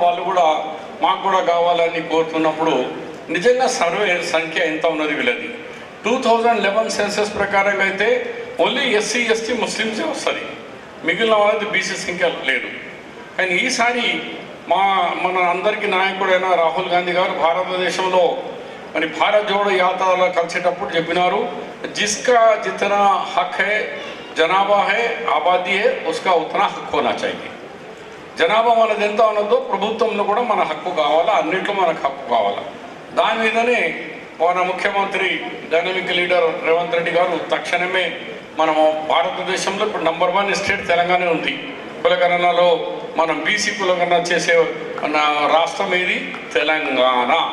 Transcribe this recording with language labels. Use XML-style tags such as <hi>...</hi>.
<te>వాళ్ళు కూడా మాకు కూడా కావాలని కోరుతున్నప్పుడు నిజంగా సర్వే సంఖ్య ఎంత ఉన్నది వీళ్ళది 2011 సెన్సస్ ప్రకారంగా అయితే ఓన్లీ ఎస్సీ ఎస్టీ ముస్లిమ్సే వస్తుంది, మిగిలిన వాళ్ళది బీసీ సంఖ్య లేదు. కానీ ఈసారి మన అందరికీ నాయకుడైన రాహుల్ గాంధీ గారు భారతదేశంలో మరి భారత్ జోడో యాత్రలో కలిసేటప్పుడు చెప్పినారు,</te> <hi>जिसका जितना हक है, जनाबा है, आबादी है, उसका उतना हक होना चाहिए.</hi> <te>జనాభా మనది ఎంత ఉన్నదో ప్రభుత్వంలో కూడా మన హక్కు కావాలా, అన్నింటిలో మనకు హక్కు కావాలా. దాని మీదనే మన ముఖ్యమంత్రి డైనమిక్ లీడర్ రేవంత్ రెడ్డి గారు తక్షణమే మనము భారతదేశంలో ఇప్పుడు నంబర్ 1 స్టేట్ తెలంగాణ ఉంది. కులగణనలో మనం బీసీ కులగణన చేసే మన రాష్ట్రం ఏది? తెలంగాణ.</te>